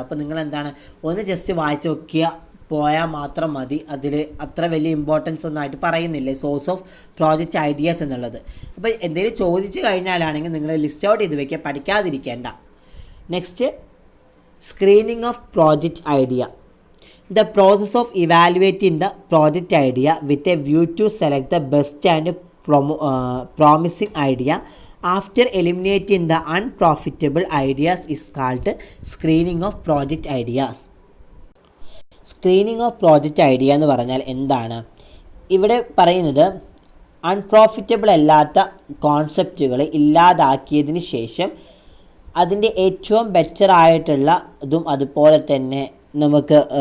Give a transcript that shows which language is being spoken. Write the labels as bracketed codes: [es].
[ml] അപ്പോൾ നിങ്ങൾ എന്താണ് ഒന്ന് ജസ്റ്റ് വായിച്ച് നോക്കിയ പോയാൽ മാത്രം മതി. അതിൽ അത്ര വലിയ ഇമ്പോർട്ടൻസ് ഒന്നും ആയിട്ട് പറയുന്നില്ല സോഴ്സ് ഓഫ് പ്രോജക്റ്റ് ഐഡിയാസ് എന്നുള്ളത്. അപ്പോൾ എന്തെങ്കിലും ചോദിച്ചു കഴിഞ്ഞാലാണെങ്കിൽ നിങ്ങൾ ലിസ്റ്റ് ഔട്ട് ചെയ്ത് വയ്ക്കുക, പഠിക്കാതിരിക്കേണ്ട. [en] Next, screening of project idea. The process of evaluating the project idea with a view to select the best and promising idea after eliminating the unprofitable ideas is called screening of project ideas. [ml] Screening of project idea എന്ന് പറഞ്ഞാൽ എന്താണ്? ഇവിടെ പറയുന്നത് unprofitable അല്ലാത്ത കോൺസെപ്റ്റുകൾ ഇല്ലാതാക്കിയതിന് ശേഷം അതിൻ്റെ ഏറ്റവും better ആയിട്ടുള്ള ഇതും അതുപോലെ തന്നെ നമുക്ക്